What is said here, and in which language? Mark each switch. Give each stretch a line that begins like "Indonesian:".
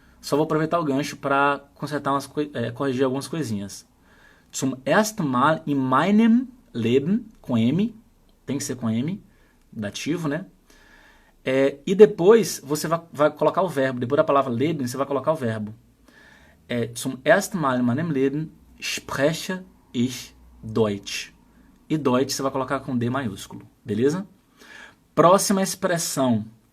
Portuguese: Só vou aproveitar o gancho para consertar corrigir algumas coisinhas.
German: Zum ersten Mal in meinem Leben,
Portuguese: com M, tem que ser com M, dativo, né? E depois você vai colocar o verbo. Depois da palavra Leben, você vai colocar o verbo.
German: Zum ersten Mal in meinem Leben spreche ich Deutsch.
Portuguese: E Deutsch você vai colocar com D maiúsculo, beleza? Próxima expressão.